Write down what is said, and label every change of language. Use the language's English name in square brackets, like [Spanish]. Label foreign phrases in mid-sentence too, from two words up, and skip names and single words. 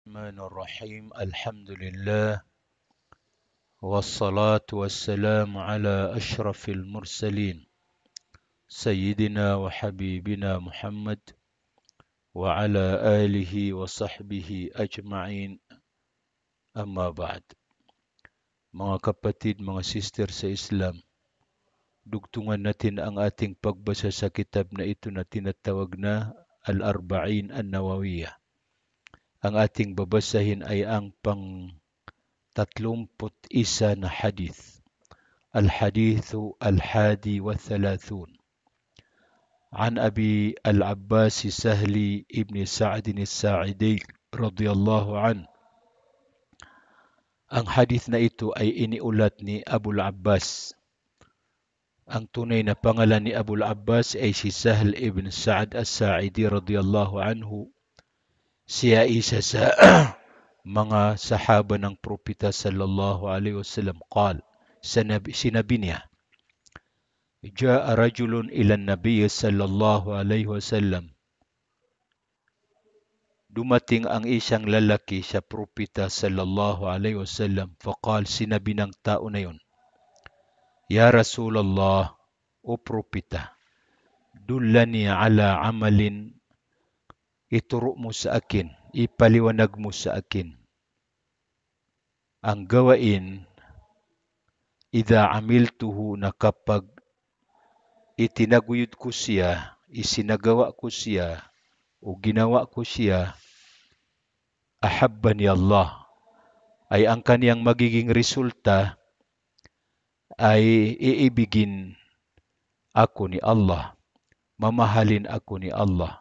[Arabic] الرحمن الرحيم الحمد لله والصلاة والسلام على أشرف المرسلين سيدنا وحبيبنا محمد وعلى آله وصحبه أجمعين. أما بعد. [Filipino] Mga kapatid, mga sister sa Islam, dugtungan natin ang ating pagbasa sa kitab na ito na tinatawag na Al-Arba'in An-Nawawiyah. Ang ating babasahin ay ang pang-31 na hadith. [Arabic] الحديث الحادي والثلاثون. عن أبي العباس سهل بن سعد الساعدي رضي الله عن. [Filipino] Ang hadith na ito ay iniulat ni Abu Al-Abbas. Ang tunay na pangalan ni Abu Al-Abbas ay si Sahl ibn Sa'd As-Sa'idi [Arabic] رضي الله عنه. [Filipino] Siya isa sa mga sahaba ng propeta [Arabic] صلى الله عليه وسلم. قال, [Filipino] sinabi niya, [Arabic] جاء رجل إلى النبي صلى الله عليه وسلم. [Filipino] Dumating ang isang lalaki sa propeta [Arabic] صلى الله عليه وسلم. فقال, [Filipino] sinabi ng tao na yun, [Arabic] يا رسول الله, [Filipino] o propeta, [Arabic] دلني على عمل, [Filipino] ituro mo sa akin, ipaliwanag mo sa akin ang gawain [Arabic] إذا عملته [Filipino] na kapag itinaguyod ko siya, isinagawa ko siya, o ginawa ko siya, [Arabic] أحبني الله, [Filipino] ay ang kaniyang magiging resulta ay iibigin ako ni Allah, mamahalin ako ni Allah.